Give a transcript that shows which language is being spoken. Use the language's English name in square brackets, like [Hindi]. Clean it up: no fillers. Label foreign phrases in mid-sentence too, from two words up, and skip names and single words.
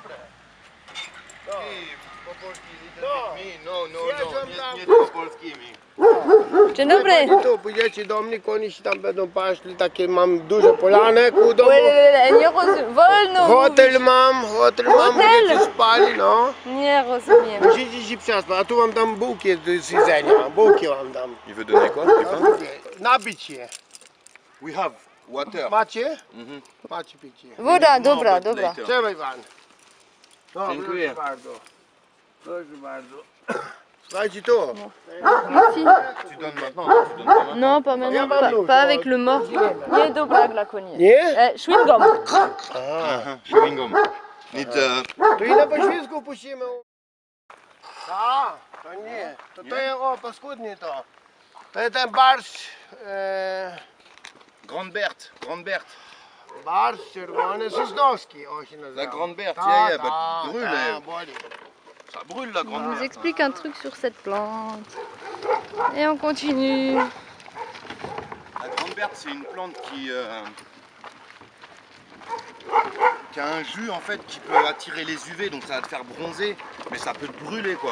[Polish] Dzień dobry. Tu pójdziecie do mnie, koniec tam będą paśli, takie mam duże polane ku domu. Nie rozumiem. Wolno Hotel mówić. mam, Hotel? będziecie spali, no. Nie rozumiem. Musicie się przespać, a tu wam dam bułki do zjedzenia, bułki wam dam. [French] Il veut donner quoi? [Polish] Napić się. [English] We have water. [Polish] Macie? Macie picie. Woda, dobra, dobra. Trzymaj pan. No, Dziękuję. proszę bardzo. Proszę bardzo. Słuchajcie tu. [French] Tu donnes maintenant, tu donnes pas maintenant. Non, pas maintenant, pas avec le mort. [Polish] Nie, dobra, dla konie. Nie? [English] Chewing gum. Chewing gum. Need [Polish] To i na poślizgu puścimy. A, to nie. To jest, o, paskudnie to. To jest ten barszcz. [French] Grande Berthe, Grande Berthe. [Polish] Barszcz czerwony sosnowski, on się nazywa. [French] La Grande Berthe, [Polish] Ta, yeah, bah, ta, [French] brûle. [Polish] ta, boli. [French] Ça brûle la Je Grande vous Berthe. explique un truc sur cette plante. Et on continue. La Grande Berthe, c'est une plante qui a un jus en fait qui peut attirer les UV, donc ça va te faire bronzer, mais ça peut te brûler quoi.